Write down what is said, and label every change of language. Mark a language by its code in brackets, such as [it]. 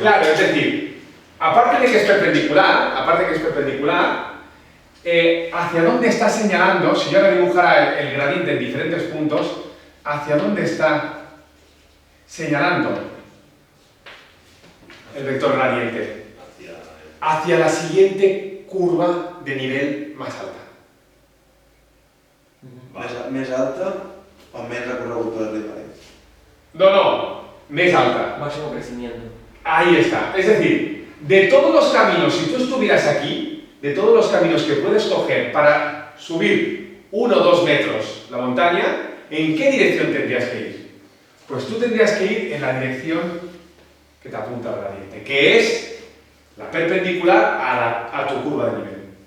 [es] Claro, es decir, aparte de que es perpendicular, hacia dónde está señalando, si yo ahora dibujara el gradiente en diferentes puntos, hacia dónde está señalando el vector gradiente. Hacia la siguiente curva de nivel más alta. [ca] Més alta o més recorregut per arribar-hi? No, més alta. [es] Máximo crecimiento. Ahí está. Es decir, de todos los caminos, si tú estuvieras aquí, de todos los caminos que puedes coger para subir 1 o 2 metros la montaña, ¿en qué dirección tendrías que ir? Pues tú tendrías que ir en la dirección que te apunta al gradiente, que es la perpendicular a tu curva de nivel.